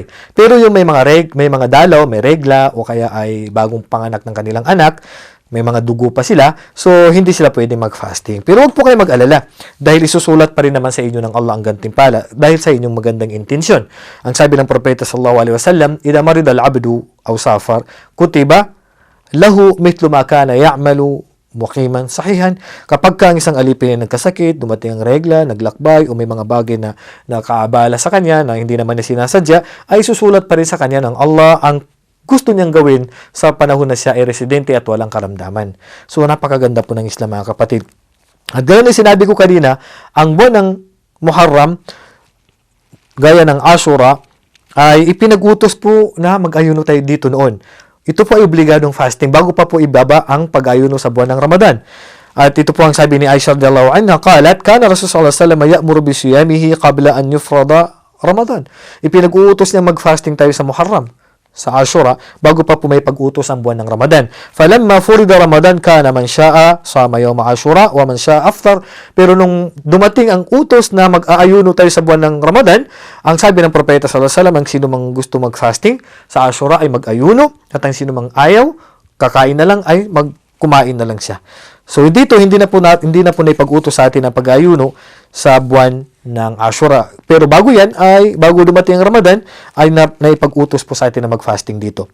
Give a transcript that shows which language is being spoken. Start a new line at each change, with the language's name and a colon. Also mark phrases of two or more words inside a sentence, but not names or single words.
Filipino: Pero yung may mga dalaw, may regla, o kaya ay bagong panganak ng kanilang anak, may mga dugo pa sila, so hindi sila pwedeng mag-fasting. Pero huwag po kayo mag-alala, dahil isusulat pa rin naman sa inyo ng Allah ang gantimpala, dahil sa inyong magandang intensyon. Ang sabi ng Propeta
Arabic: صلى الله عليه وسلم إذا مرض العبد أو سافر كتب له مثل ما كان يعمل مقيما صحيحا."
Filipino: Kapag ang isang alipin ay nagkasakit, dumating ang regla, naglakbay, o may mga bagay na nakaabala sa kanya na hindi naman niya sinasadya, ay susulat pa rin sa kanya ng Allah ang gusto niyang gawin sa panahon na siya ay residente at walang karamdaman. So, napakaganda po ng Islam, mga kapatid. At ganoon yung sinabi ko kanina, ang buwan ng Muharram, gaya ng Ashura, ay ipinag-utos po na mag-ayuno tayo dito noon. Ito po ay obligadong fasting bago pa po ibaba ang pag-ayuno sa buwan ng Ramadan. At ito po ang sabi ni Aisha
Arabic: رضي الله عنها قالت كان رسول الله صلى الله عليه وسلم يأمر بصيامه قبل أن يفرض رمضان.
Filipino: Ipinag-uutos niya mag-fasting tayo sa Muharram, sa Ashura, bago pa po may pag-utos ang buwan ng Ramadan.
Arabic: فلما فرض رمضان كان من شاء صام يوم عاشوراء ومن شاء أفطر.
Filipino: Pero nung dumating ang utos na mag-aayuno tayo sa buwan ng Ramadan, ang sabi ng Propeta
Arabic: صلى الله عليه وسلم,
Filipino: ang sino mang gusto mag-fasting sa Ashura ay mag-ayuno, at ang sino mang ayaw, kakain na lang, ay kumain na lang siya. So dito hindi na po naipag-utos sa atin ang pag-ayuno sa buwan ng Ashura. Pero bago dumating ang Ramadan, ay naipag-utos po sa atin na mag-fasting dito.